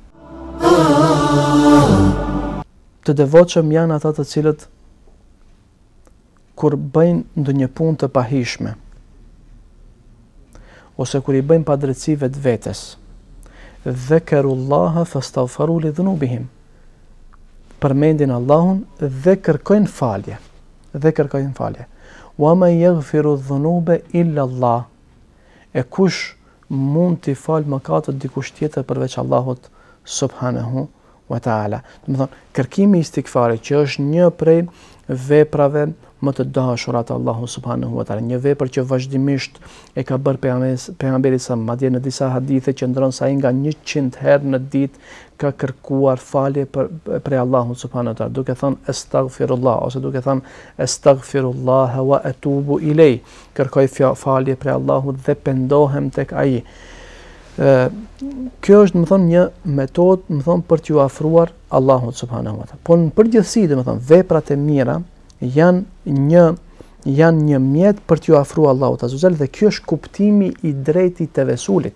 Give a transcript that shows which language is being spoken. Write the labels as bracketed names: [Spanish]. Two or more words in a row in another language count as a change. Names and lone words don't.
[Albanian] Të devotshëm janë ata të cilët kur bëjnë ndonjë punë të pahishme, ose kur i bëjnë padrejtësi vetvetes, [Arabic] ذكروا الله فاستغفروا لذنوبهم, [Albanian] përmendin Allahun dhe kërkojnë falje. [Arabic] ومن يغفر الذنوب إلا الله. [Albanian] E kush mund t'i fal mëkatet dikush tjetër përveç Allahut [Arabic] سبحانه وتعالى. [Albanian] Do të thonë, kërkimi i istikfarit që është një prej veprave më të dashura të Allahu [Arabic] سبحانه وتعالى, [Albanian] një vepër që vazhdimisht e ka bërë pejgamberi sa madje në disa hadithe që ndron sa i nga 100 herë në ditë ka kërkuar falje për Allahu [Arabic] سبحانه وتعالى, [Albanian] duke thënë astaghfirullah ose duke thënë [Arabic] أستغفر الله وأتوب إليه, [Albanian] kërkoj falje për Allahut dhe pendohem tek ai. Kjo është, më thonë, një metodë, më thonë, për t'ju afruar Allahut [Arabic] سبحانه وتعالى. [Albanian] Po në përgjithësi, më thonë, veprat e mira janë një mjet për t'ju afruar Allahut [Arabic] عز وجل, [Albanian] dhe kjo është kuptimi i drejtë i tevesulit.